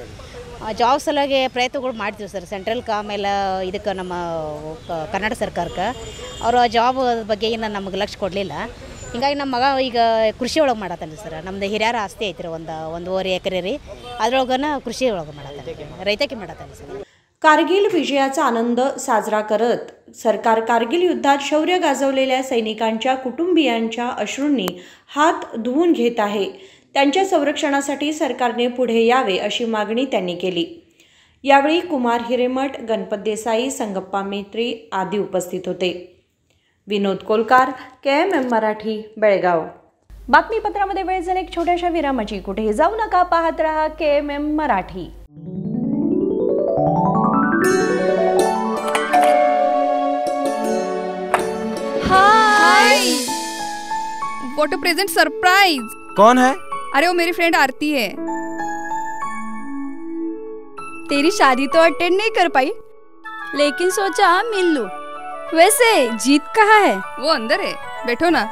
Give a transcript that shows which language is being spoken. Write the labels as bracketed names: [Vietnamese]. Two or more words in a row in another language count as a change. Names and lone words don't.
[Kannada] ಜಾಬ್ ಸಲುವಾಗಿ ಪ್ರಯತ್ನಗಳು ಮಾಡ್ತೀವಿ ಸರ್. ಸೆಂಟ್ರಲ್ಗೆ ಆಮೇಲೆ ಇದಕ್ಕೆ ನಮ್ಮ ಕರ್ನಾಟಕ ಸರ್ಕಾರಕ್ಕೆ ಅವರು ಜಾಬ್ ಬಗ್ಗೆ ಏನು ನಮಗೆ ಲಕ್ಷ್ಯ ಕೊಡಲಿಲ್ಲ. ಹಿಂಗಾಗಿ ನಮ್ಮ ಮಗ ಈಗ ಕೃಷಿ ಒಳಗೆ ಮಾಡತ್ತಾನೆ ಸರ್. ನಮ್ದು ಹಿರಿಯರ ಆಸ್ತಿ ಐತಿ ರೀ, 1.5 ಎಕರೆ ರೀ. ಅದ್ರೊಳಗನ ಕೃಷಿ ಒಳಗೆ ಮಾಡತ್ತಾನೆ, ರೈತಕ್ಕೆ ಮಾಡತ್ತಾನೆ ಸರ್. [Marathi] कारगिल विजयाचा आनंद साजरा करत सरकार कारगिल युद्धात शौर्य गाजवलेल्या सैनिकांच्या कुटुंबियांच्या अश्रूंनी हात धुवून घेत आहे. त्यांच्या संरक्षणासाठी सरकारने पुढे यावे अशी मागणी त्यांनी केली. यावेळी कुमार हिरेमठ, गणपत देसाई, संगप्पा मेत्री आदी उपस्थित होते. विनोद कोलकार, KMM मराठी, बेळगाव. बातमीपत्रामध्ये वेळ झाली एक छोट्याशा विरामाची. कुठेही जाऊ नका, पाहत रहा KMM मराठी. [English] हाय, what a present surprise. [Hindi] कौन है? अरे वो मेरी फ्रेंड आरती है. तेरी शादी तो अटेंड नहीं कर पाई, लेकिन सोचा मिल लूं. वैसे जीत कहाँ है? वो अंदर है, बैठो ना.